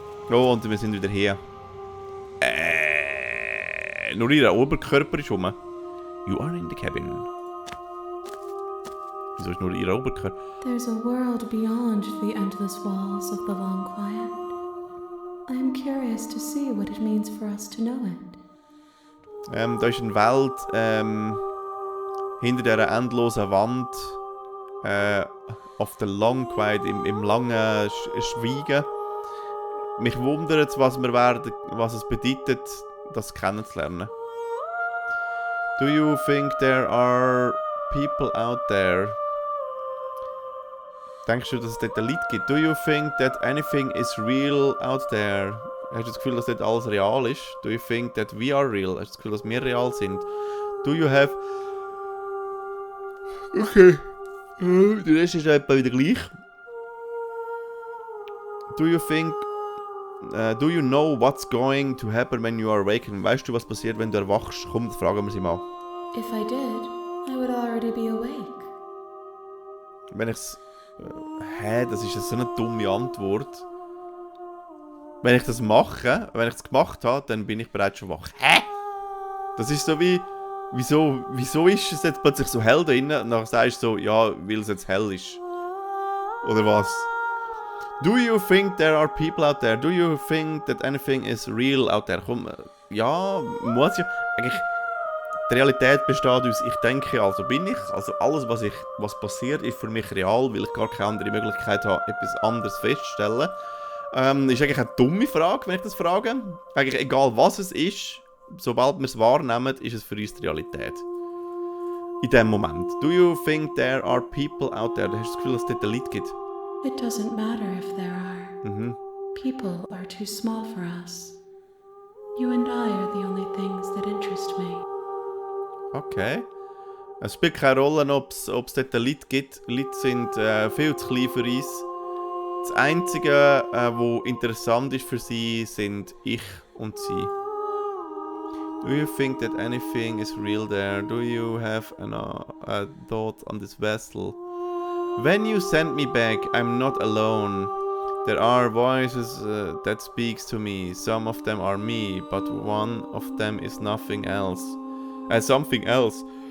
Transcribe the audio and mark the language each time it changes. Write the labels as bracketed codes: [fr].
[de] Oh, und wir sind wieder hier. Nur ihr Oberkörper ist rum. [en] You are in the cabin. [de] Wieso ist nur ihr Oberkörper? [en] There's a world beyond the endless walls of the long quiet. I am curious to see what it means for us to know it. [de] Da ist eine Welt hinter dieser endlosen Wand, [en] of the long quiet, [de] im langen Schweigen. Mich wundert es, was es bedeutet, das kennenzulernen. [en] Do you think there are people out there? [de] Denkst du, dass es dort ein Lied gibt? [en] Do you think that anything is real out there? [de] Hast du das Gefühl, dass dort alles real ist? [en] Do you think that we are real? [de] Hast du das Gefühl, dass wir real sind? [en] Do you have... [de] Okay. Der Rest ist etwa wieder gleich. [en] Do you think... do you know what's going to happen when you are awakened? [de] Weißt du, was passiert, wenn du erwachst? Komm, das fragen wir sie mal. [en] If I did, I would already be awake. [de] Wenn ich's... das ist so eine dumme Antwort. Wenn ich das mache, wenn ich es gemacht habe, dann bin ich bereits schon wach. Hä? Das ist so wie... Wieso ist es jetzt plötzlich so hell da drinnen? Und dann sagst du so, ja, weil es jetzt hell ist. Oder was? [en] Do you think there are people out there? Do you think that anything is real out there? [de] Komm, ja, muss ja. Eigentlich, die Realität besteht aus, ich denke, also bin ich. Also alles, was passiert, ist für mich real, weil ich gar keine andere Möglichkeit habe, etwas anderes festzustellen. Ist eigentlich eine dumme Frage, wenn ich das frage. Eigentlich egal, was es ist, sobald wir es wahrnehmen, ist es für uns die Realität. In dem Moment. [en] Do you think there are people out there? [de] Hast du das Gefühl, dass es dort ein Lied gibt? [en] It doesn't matter if there are. People are too small for us. You and I are the only things that interest me. Okay. [de] Es spielt keine Rolle, ob es dort ein Lied gibt. Leute sind viel zu klein für uns. Das Einzige, was interessant ist für sie, sind ich und sie. [en] Do you think that anything is real there? Do you have a thought on this vessel? When you send me back, I'm not alone. There are voices that speaks to me. Some of them are me, but one of them is nothing else. Something else.